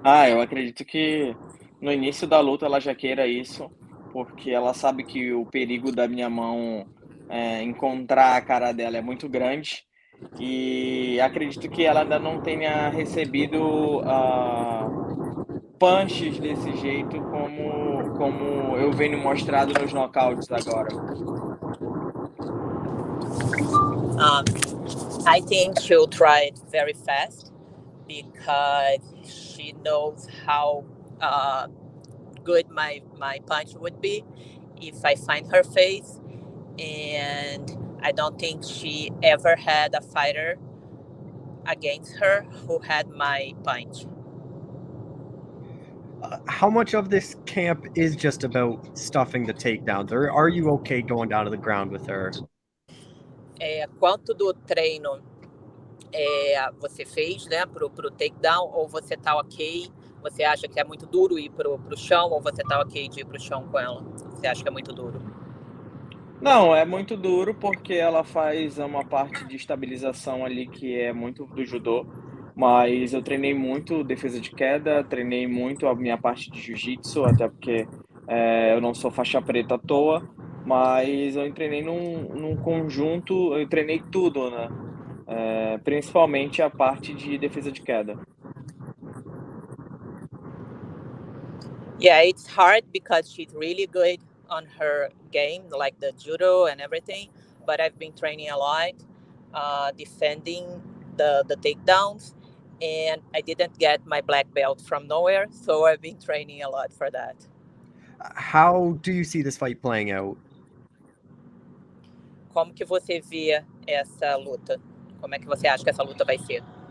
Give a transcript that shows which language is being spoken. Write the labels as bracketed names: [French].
[Portuguese] Eu acredito que no início da luta ela já queira isso, porque ela sabe que o perigo da minha mão encontrar a cara dela é muito grande. E acredito que ela ainda não tenha recebido punches desse jeito como eu venho mostrado nos knockouts agora. [English] I think she'll try it very fast because she knows how good my punch would be if I find her face, and I don't think she ever had a fighter against her who had my punch. How much of this camp is just about stuffing the takedowns, or are you okay going down to the ground with her? [Portuguese] Quanto do treino você fez, né, pro takedown, ou você tá ok? Você acha que é muito duro ir pro chão, ou você tá ok de ir pro chão com ela? Você acha que é muito duro? Não, é muito duro porque ela faz uma parte de estabilização ali que é muito do judô, mas eu treinei muito defesa de queda, treinei muito a minha parte de jiu-jitsu, até porque eu não sou faixa preta à toa, mas eu treinei num conjunto, eu treinei tudo, né? Principalmente a parte de defesa de queda. [English] Yeah, it's hard because she's really good on her game, like the judo and everything. But I've been training a lot, defending the takedowns, and I didn't get my black belt from nowhere, so I've been training a lot for that. How do you see this fight playing out? [Portuguese] Como que você vê essa luta? Como é que você acha que essa luta vai ser?